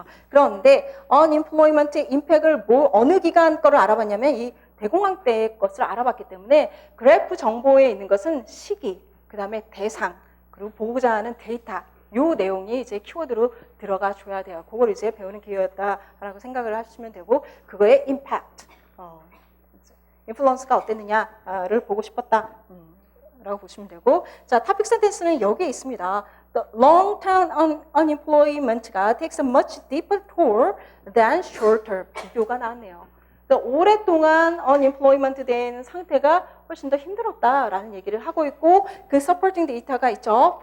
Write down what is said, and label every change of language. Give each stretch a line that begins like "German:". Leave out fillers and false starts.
Korean: 그런데 unemployment 임팩을 어느 기간 거를 알아봤냐면 이 대공황 때 것을 알아봤기 때문에 그래프 정보에 있는 것은 시기, 그 다음에 대상, 그리고 보고자 하는 데이터, 요 내용이 이제 키워드로 들어가 줘야 돼요. 그걸 이제 배우는 기회였다라고 생각을 하시면 되고, 그거의 임팩트, 인플루언스가 어땠느냐를 보고 싶었다. 라고 보시면 되고, 자, 토픽 센텐스는 여기에 있습니다.
English: The long-term unemployment가 takes a much deeper toll than short-term.
Korean: 비교가 나왔네요. 오랫동안 unemployment 된 상태가 훨씬 더 힘들었다라는 얘기를 하고 있고, 그 supporting 데이터가 있죠.